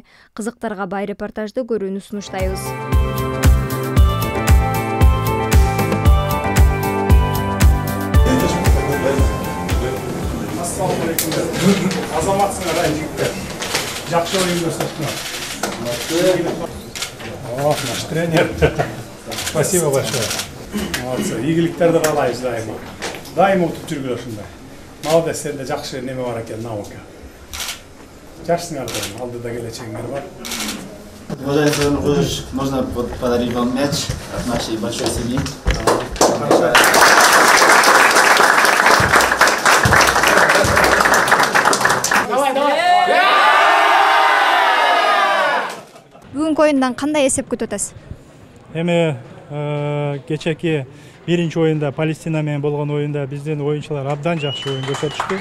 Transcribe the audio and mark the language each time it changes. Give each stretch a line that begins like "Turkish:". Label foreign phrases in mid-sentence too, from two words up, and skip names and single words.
Kyrgyz: Кызыктарга бай репортажды көрүүнү сунуштайбыз. Азаматсыңар жигиттер. Жакшы оюн көрсөттүңөр.
Russian: Наш тренер. Спасибо большое. Молодцы.
Kyrgyz: Ийгиликтерди каалайбыз дайыма. Дайыма утуп жүргүлө ушундай. Молодец, сенде жакшы неме бар экен, наука. Жакшысыңар да, алдыда келечегиңер бар.
Russian: Уважаемый Ружич, можно подарить вам мяч от нашей большой семьи?
Kyrgyz: Бүгүнкү оюндан кандай эсеп күтүп атасыз? Эми кечээки биринчи оюнда Палестина менен болгон оюнда биздин оюнчулар абдан жакшы оюн көрсөтүштү.